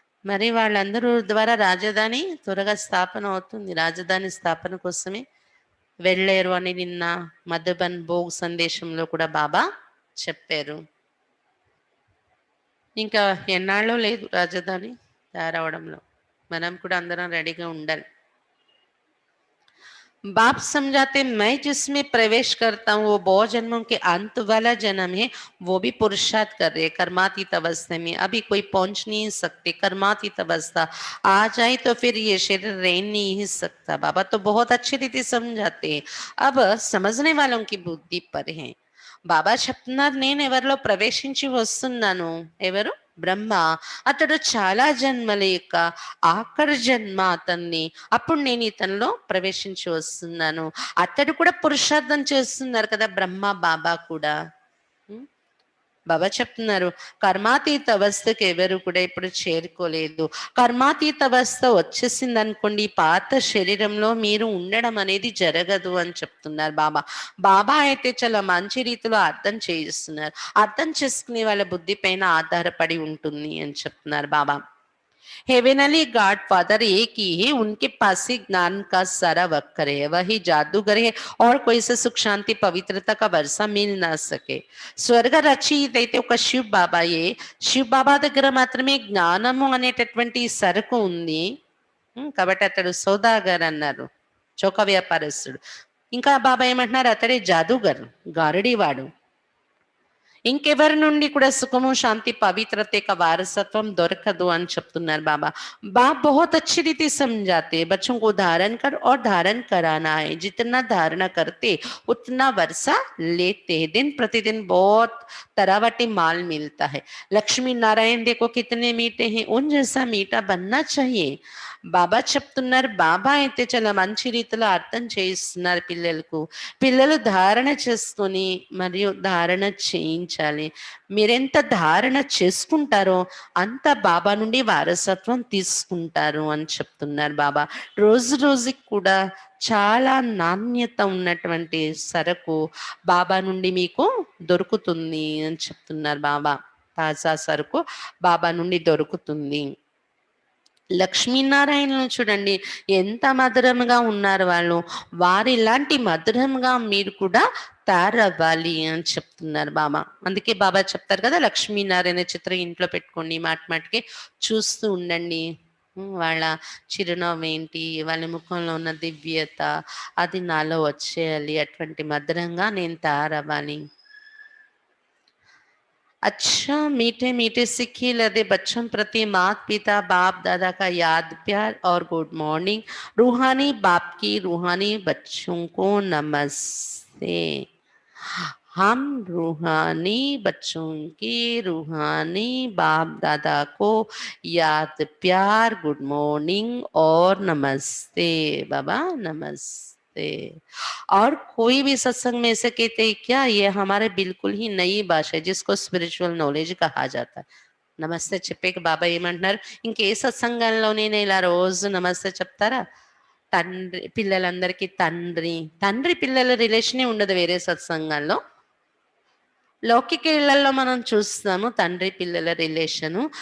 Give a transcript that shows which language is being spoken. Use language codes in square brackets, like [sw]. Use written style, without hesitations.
[te] మరి వాళ్ళందరూ ద్వారా రాజధాని త్వరగా స్థాపన అవుతుంది, రాజధాని స్థాపన కోసమే వెళ్ళారు అని నిన్న మధుబన్ భోగ్ సందేశంలో కూడా బాబా చెప్పారు. ఇంకా ఎన్నాళ్ళో లేదు రాజధాని తయారవడంలో, మనం కూడా అందరం రెడీగా ఉండాలి. [hi] बाप समझाते मैं जिसमें प्रवेश करता हूँ वो बहु जन्मों के अंत वाला जन्म है, वो भी पुरुषार्थ कर रहे कर्मातीत अवस्था में, अभी कोई पहुंच नहीं सकते. कर्मातीत अवस्था आ जाए तो फिर ये शरीर रह नहीं सकता. बाबा तो बहुत अच्छी रीति समझाते हैं, अब समझने वालों की बुद्धि पर है. [te] బాబా చెప్తున్నారు నేను ఎవరిలో ప్రవేశించి వస్తున్నాను, ఎవరు బ్రహ్మ అతడు చాలా జన్మల యొక్క ఆఖరి జన్మ అతన్ని, అప్పుడు నేను ఇతనిలో ప్రవేశించి వస్తున్నాను. అతడు కూడా పురుషార్థం చేస్తున్నారు కదా బ్రహ్మ బాబా కూడా. ఉం? బాబా చెప్తున్నారు కర్మాతీత అవస్థకి ఎవరు కూడా ఇప్పుడు చేరుకోలేదు. కర్మాతీత అవస్థ వచ్చేసింది అనుకోండి, పాత శరీరంలో మీరు ఉండడం అనేది జరగదు అని చెప్తున్నారు బాబా. బాబా అయితే చాలా మంచి రీతిలో అర్థం చేయిస్తున్నారు. అర్థం చేసుకునే వాళ్ళ బుద్ధి పైన ఆధారపడి ఉంటుంది అని చెప్తున్నారు బాబా. [hi] हेवेनली गॉड फादर एक ही है, उनके पास ही ज्ञान का सारा वक्र है, वही जादूगर है और कोई से सुख शांति पवित्रता का वर्षा मिल ना सके. [te] స్వర్గ రచయిత అయితే ఒక శివ్ బాబాయే. శివ్ బాబా దగ్గర మాత్రమే జ్ఞానము అనేటటువంటి సరుకు ఉంది. కాబట్టి అతడు సౌదాగర్ అన్నారు, చౌక వ్యాపారస్తుడు. ఇంకా బాబా ఏమంటున్నారు, అతడే జాదూగర్, గారడీవాడు. ఇంకెవరి నుండి కూడా సుఖము శాంతి పవిत्रత [hi] का वारसत्व [te] దొరకదు అని చెప్తున్నారు బాబా. [hi] बाप बहुत अच्छी रीति समझाते हैं, बच्चों को धारण कर और धारण कराना है, जितना धारणा करते उतना वर्षा लेते हैं. दिन प्रतिदिन बहुत तरावटी माल मिलता है. लक्ष्मी नारायण देखो कितने मीठे हैं, उन जैसा मीठा बनना चाहिए. [te] బాబా చెప్తున్నారు. బాబా అయితే చాలా మంచి రీతిలో అర్థం చేయిస్తున్నారు పిల్లలకు. పిల్లలు ధారణ చేసుకొని మరియు ధారణ చేయించాలి. మీరెంత ధారణ చేసుకుంటారో అంత బాబా నుండి వారసత్వం తీసుకుంటారు అని చెప్తున్నారు బాబా. రోజు రోజుకి కూడా చాలా నాణ్యత ఉన్నటువంటి సరకు బాబా నుండి మీకు దొరుకుతుంది అని చెప్తున్నారు బాబా. తాజా సరుకు బాబా నుండి దొరుకుతుంది. లక్ష్మీనారాయణను చూడండి ఎంత మధురంగా ఉన్నారు వాళ్ళు. వారిలాంటి మధురంగా మీరు కూడా తయారవ్వాలి అని చెప్తున్నారు బాబా. అందుకే బాబా చెప్తారు కదా, లక్ష్మీనారాయణ చిత్రం ఇంట్లో పెట్టుకోండి, మాటికి చూస్తూ ఉండండి. వాళ్ళ చిరునవ్వు ఏంటి, వాళ్ళ ముఖంలో ఉన్న దివ్యత, అది నాలో వచ్చేయాలి. అటువంటి మధురంగా నేను తయారవ్వాలి. [hi] अच्छा मीठे मीठे सिक्के लदे बच्चों प्रति माता पिता बाप दादा का याद प्यार और गुड मॉर्निंग. रूहानी बाप की रूहानी बच्चों को नमस्ते. हम रूहानी बच्चों की रूहानी बाप दादा को याद प्यार गुड मॉर्निंग और नमस्ते बाबा, नमस्ते. और कोई भी सत्संग में ऐसे कहते हैं क्या, ये हमारे बिल्कुल ही नई भाषा है जिसको स्पिरिचुअल नॉलेज कहा जाता है. [te] నమస్తే చెప్పేకి బాబా ఏమంటున్నారు, ఇంకే సత్సంగంలోనైనా ఇలా రోజు నమస్తే చెప్తారా? తండ్రి పిల్లలందరికీ తండ్రి పిల్లల రిలేషనే ఉండదు వేరే సత్సంగాల్లో. లౌకిక ఇళ్లలో మనం చూస్తాము తండ్రి పిల్లల రిలేషను.